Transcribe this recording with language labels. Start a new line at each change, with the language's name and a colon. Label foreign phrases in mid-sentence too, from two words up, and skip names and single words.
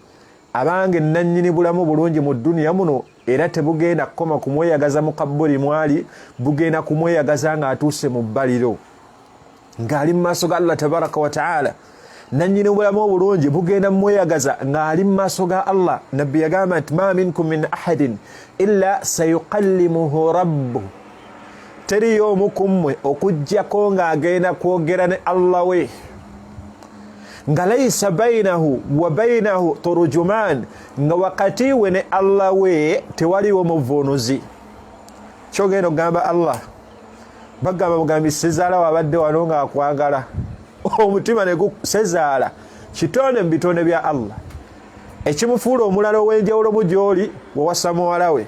Ganda: Abange nannyini bulamu bulungi mu dduniya muno era tebugenda kukoma kumweyagaza mu kabbuli mwali, bugenda kumweyagaza ng'atuuse mu bbaliro ng'ali mu maaso ga Allah
Arabic: تبارك وتعالى.
Ganda: Nannyini bulamu obulungi bugenda mweyagaza ng'ali mu maaso ga Allah. Nabbi yagamba nti
Arabic: ما منكم من أحد إلا سيكلمه ربه,
Ganda: teriyo omu ku mmwe okuggyako ng'agenda kwogera ne Allah we nga
Arabic: ليس بينه وبينه ترجمان,
Ganda: nga wakati we ne Allah we tewaliwo muvuunuzi. Kyogenda okugamba Allah bagamba bugambi sezaala wabadde wano ng'akwagala omutima ne sezaala kitonde mu bitonde bya Allah ekimufuula omulala ow'enjawulo mu gy'oli wawasa muwala we.